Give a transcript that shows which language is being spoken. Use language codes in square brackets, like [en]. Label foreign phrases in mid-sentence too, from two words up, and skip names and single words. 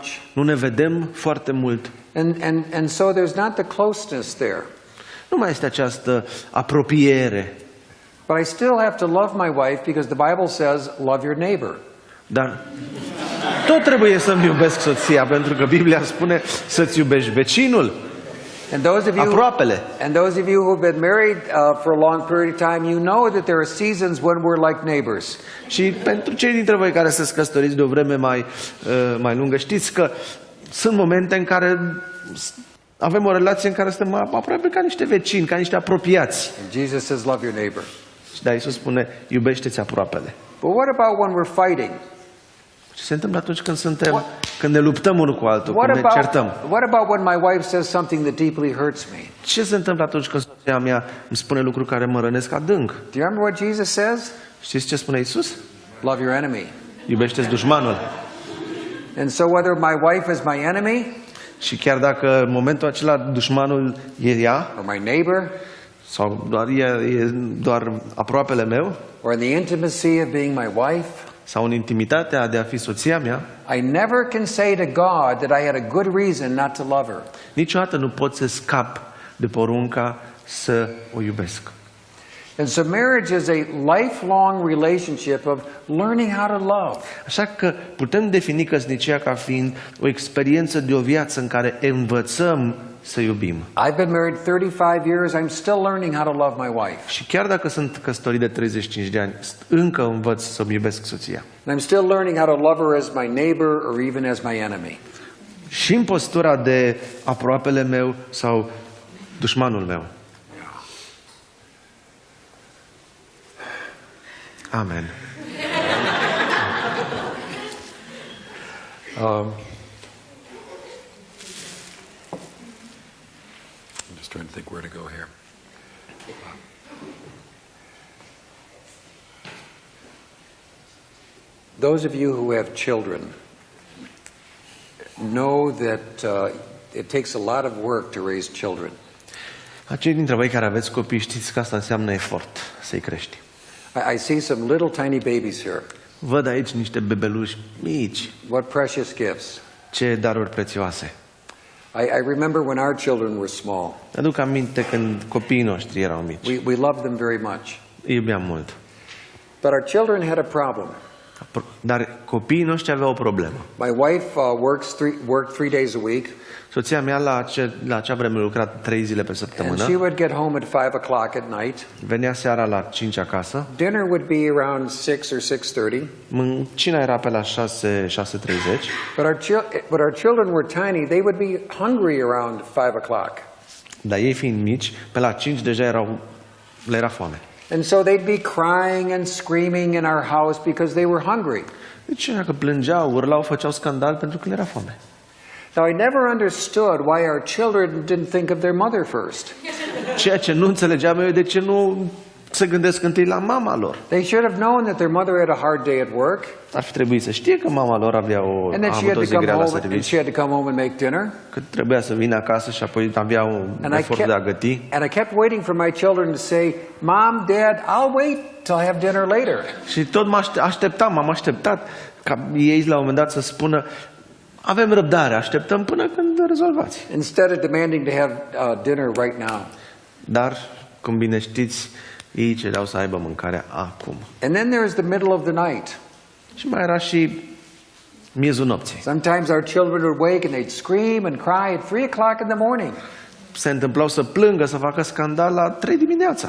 [ro] Nu ne vedem foarte mult. [en] And so there's not the closeness there. [ro] Nu mai este această apropiere. [en] But I still have to love my wife because the Bible says love your neighbor. [ro] Dar tot trebuie să-mi iubesc soția, pentru că Biblia spune să-ți iubești vecinul, aproapele. [en] And those of you who have been married for a long period of time, you know that there are seasons when we're like neighbors. [ro] Și pentru cei dintre voi care sunteți căsătoriți de o vreme mai lungă, știți că sunt momente în care avem o relație în care suntem aproape ca niște vecini, ca niște apropiați. [en] And Jesus says love your neighbor. [ro] Și da, Iisus spune iubește-ți aproapele. [en] But what about when we're fighting? [ro] Ce se întâmplă atunci când ne luptăm unul cu altul, când ne certăm? [en] What about when my wife says something that deeply hurts me? [ro] Ce se întâmplă atunci când soția mea îmi spune lucruri care mă rănesc adânc? [en] Do you remember what Jesus says? [ro] Știți ce spune Iisus? [en] Love your enemy. [ro] Iubește-ți dușmanul. [en] And so whether my wife is my enemy, [ro] și chiar dacă în momentul acela dușmanul e ea, [en] or my neighbor, [ro] sau doar aproapele meu, [en] or in the intimacy of being my wife, [ro] sau în intimitatea de a fi soția mea, [en] I never can say to God that I had a good reason not to love her. [ro] Niciodată nu pot să scap de porunca să o iubesc. [en] And so marriage is a lifelong relationship of learning how to love. [ro] Așa că putem defini căsnicia ca fiind o experiență de o viață în care învățăm să iubim. [en] I've been married 35 years, I'm still learning how to love my wife. [ro] Și chiar dacă sunt căsătorit de 35 de ani, încă învăț să-mi iubesc soția. [en] And I'm still learning how to love her as my neighbor or even as my enemy. [ro] Și în postura de aproapele meu sau dușmanul meu. [en] Amen. I'm just trying to think where to go here. Those of you who have children know that it takes a lot of work to raise children. [ro] Acei dintre voi care aveți copii știți că asta înseamnă efort să-i crești. [en] I see some little tiny babies here. [ro] Văd aici niște bebeluși mici. [en] What precious gifts. [ro] Ce daruri prețioase. [en] I remember when our children were small. [ro] Aduc aminte când copiii noștri erau mici. [en] We loved them very much. [ro] Îi iubeam mult. [en] But our children had a problem. [ro] Dar copiii noștri aveau o problemă. [en] My wife worked 3 days a week, [ro] Soția mea la acea vreme lucra 3 zile pe [en] and [ro] săptămână. [en] she would get home at 5 o'clock at night. [ro] Venea seara la 5 acasă. [en] Dinner would be around 6 or 6:30. [ro] Cina era pe la 6:30. [en] But our children were tiny. They would be hungry around 5 o'clock. [ro] Dar ei fiind mici, pe la 5 deja le era foame. [en] And so they'd be crying and screaming in our house because they were hungry. [ro] Deci dacă plângeau, urlau, făceau scandal pentru că le era foame. [en] Now, I never understood why our children didn't think of their mother first. [ro] Ceea ce nu înțelegeam eu e de ce nu se gândesc întâi la mama lor. [en] They should have known that their mother had a hard day at work, [ro] Ar fi trebuit să știe că mama lor a [en] and that [ro] avut o zi grea la serviciu, [en] she had to come home and make dinner. [ro] că trebuia să vină acasă și apoi avea un efort de a găti. [en] And I kept waiting for my children to say, "Mom, Dad, I'll wait till I have dinner later." [ro] Și tot m-am așteptat ca ei la un moment dat să spună: avem răbdare, așteptăm până când rezolvați. [en] Instead of demanding to have dinner right now. [ro] Dar, cum bine știți, ei cereau să aibă mâncarea acum. [en] And then there is the middle of the night. [ro] Și mai era și miezul nopții. [en] Sometimes our children would wake and they'd scream and cry at 3 o'clock in the morning. [ro] Se întâmplau să plângă, să facă scandal la 3 dimineața.